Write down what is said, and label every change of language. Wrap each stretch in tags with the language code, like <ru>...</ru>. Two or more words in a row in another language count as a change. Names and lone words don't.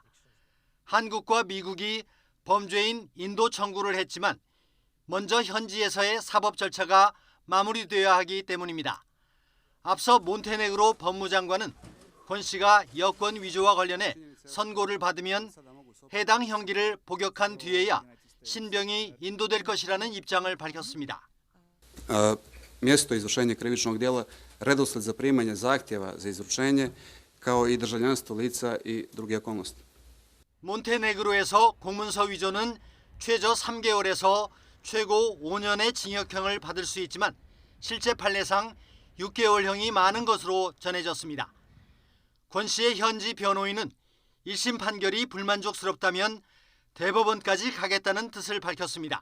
<ko>한국과 미국이 범죄인 인도 청구를 했지만 먼저 현지에서의 사법 절차가 마무리되어야 하기 때문입니다. 앞서 몬테네그로 법무장관은 권 씨가 여권 위조와 관련해 선고를 받으면 해당 형기를 복역한 뒤에야 신병이 인도될 것이라는 입장을 밝혔습니다.</ko> <sr>Mjesto izvršenja krivičnog djela redosled za primanje zahtjeva za izručenje kao i državljanstvo lica i druge okolnosti.</sr> <ko>몬테네그로에서 공문서 위조는 최저 3개월에서 최고 5년의 징역형을 받을 수 있지만 실제 판례상 6개월형이 많은 것으로 전해졌습니다. 권 씨의 현지 변호인은 1심 판결이 불만족스럽다면 대법원까지 가겠다는 뜻을 밝혔습니다.</ko>